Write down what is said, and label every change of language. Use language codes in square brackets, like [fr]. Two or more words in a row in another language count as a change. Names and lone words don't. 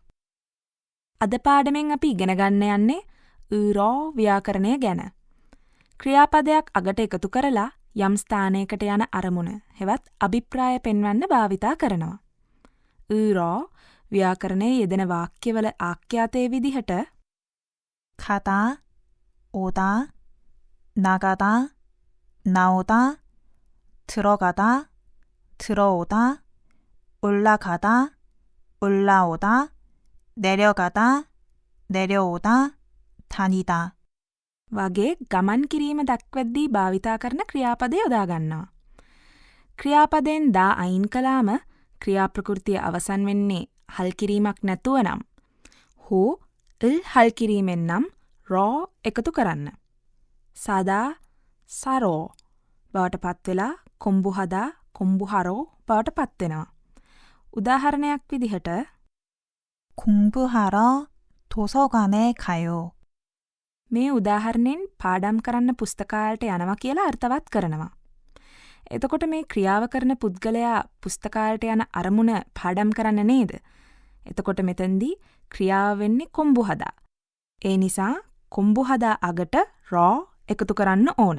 [si] අද පාඩමෙන් අපි ඉගෙන ගන්න යන්නේ ඌරෝ ව්‍යාකරණය ගැන. ක්‍රියාපදයක් අගට එකතු කරලා යම් ස්ථානයකට යන අරමුණ හෙවත් අභිප්‍රාය පෙන්වන්න භාවිතා කරනවා. ඌරෝ ව්‍යාකරණයේ යෙදෙන වාක්‍යවල ආඛ්‍යාතයේ විදිහට [ko] 가다, 오다, 나가다, 나오다, 들어가다, 들어오다, 올라가다, 올라오다, 내려가다, 내려오다, 다니다. [si] වගේ ගමන් කිරීම දක්වද්දී භාවිතා කරන ක්‍රියාපද යොදා ගන්නවා. ක්‍රියාපදයෙන් දා අයින් කළාම ක්‍රියාප්‍රකෘතිය අවසන් වෙන්නේ හල් කිරීමක් නැතුව නම් හෝ ල් හල් කිරීමෙන් නම් රෝ එකතු කරන්න. සදා සරෝ බවට පත්වෙලා කොම්බු හදා කොම්බු හරෝ බවට පත්වෙනවා. උදාහරණයක් විදිහට [ko] 공부하러 도서관에 가요. [si] මේ උදාහරණයෙන් පාඩම් කරන්න පුස්තකාලයට යනවා කියලා අර්ථවත් කරනවා. එතකොට මේ ක්‍රියාව කරන පුද්ගලයා පුස්තකාලයට යන අරමුණ පාඩම් කරන්න නේද? එතකොට මෙතෙන්දී ක්‍රියාව වෙන්නේ කොම්බු හදා. ඒ නිසා කොම්බු හදා අගට රෝ එකතු කරන්න ඕන.